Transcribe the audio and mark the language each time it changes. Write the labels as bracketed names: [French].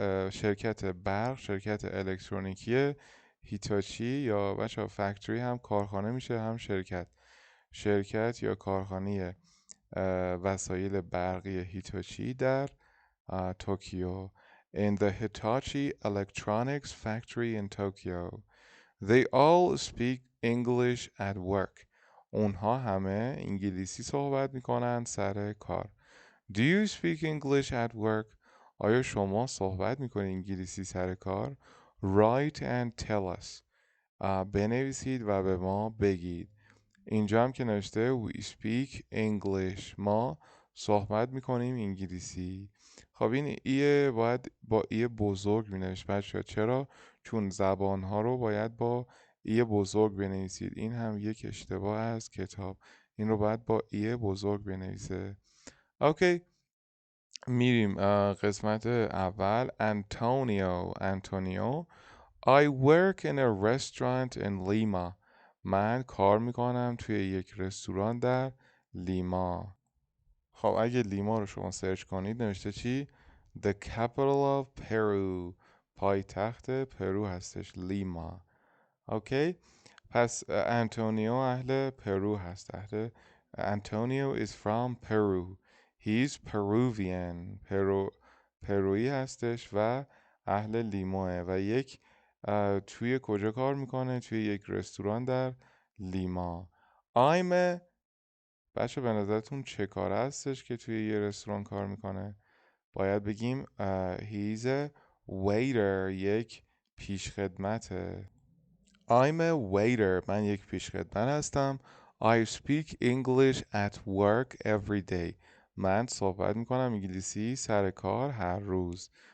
[Persian] شرکت الکترونیکی هیتاچی یا بچه فکتوری هم کارخانه میشه هم شرکت یا کارخانه وسایل برقی هیتاچی در توکیو [English] in the Hitachi Electronics Factory in Tokyo. They all speak English at work. [Persian] اونها همه انگلیسی صحبت میکنن سر کار. [English] Do you speak English at work? [Persian] آیا شما صحبت میکنید انگلیسی سر کار؟ [English] Write and tell us. [Persian] بنویسید و به ما بگید. اینجا هم که نوشته [English] we speak English [Persian] ما صحبت میکنیم انگلیسی. خب این ایه باید با ایه بزرگ بنویسید بچه. چرا؟ چون زبانها رو باید با ایه بزرگ بنویسید. این هم یک اشتباه از کتاب. این رو باید با ایه بزرگ بنویسه. اوکی میریم قسمت اول. [English] Antonio I work in a restaurant in Lima. [Persian] من کار میکنم توی یک رستوران در لیما. خب اگه لیما رو شما سرچ کنید نوشته چی؟ [English] The capital of Peru. [Persian] پایتخت پرو هستش لیما. اوکی؟ پس انتونیو اهل پرو هست. [English] Antonio is from Peru. He's Peruvian. [Persian] پرویی هستش و اهل لیموه و یک توی کجا کار میکنه؟ توی یک رستوران در لیما. بچه به نظرتون چه کار هستش که توی یه رستوران کار میکنه؟ باید بگیم [English] he's a waiter. [Persian] یک پیشخدمته. [English] I'm a waiter. [Persian] من یک پیشخدمت هستم. [English] I speak English at work every day. [Persian] من صحبت میکنم انگلیسی سر کار هر روز.